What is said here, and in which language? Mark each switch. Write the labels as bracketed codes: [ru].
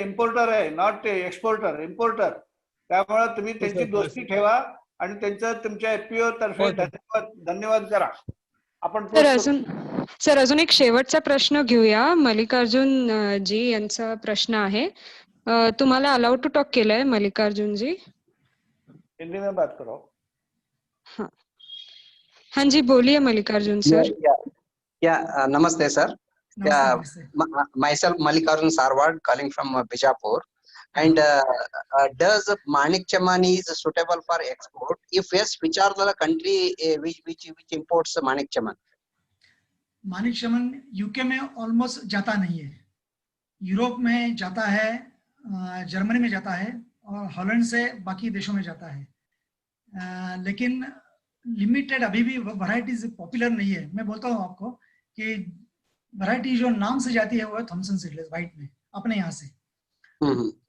[mr] Importer आहे, not exporter, importer. त्यामुळे तुम्ही त्यांची दोस्ती ठेवा आणि त्यांचं तुमच्या एफपीओ तर्फे धन्यवाद करा. आपण सर अजून एक शेवटचा प्रश्न घेऊया. मल्लिकार्जुन जी यांचा प्रश्न आहे. तुम्हाला अलाउ टू टॉक केलंय मल्लिकार्जुन जी. [hi] हिंदी में बात करो. हाँ जी बोलिए मल्लिकार्जुन सर. नमस्ते सर. नमस्ते. [en] Myself Mallikarjun Sarwad calling from Bijapur. And does Manik Chaman is suitable for export? If yes, which are the country which imports Manik Chaman? [hi] Manik Chaman UK में almost जाता नहीं है, यूरोप में जाता है, जर्मनी में जाता है, और हॉलैंड से बाकी देशों में जाता है, लेकिन लिमिटेड अभी भी वैरायटीज पॉपुलर नहीं है. मैं बोलता हूँ आपको कि वैरायटी जो नाम से जाती है वो है थॉमसन सीडलेस व्हाइट में अपने यहाँ से.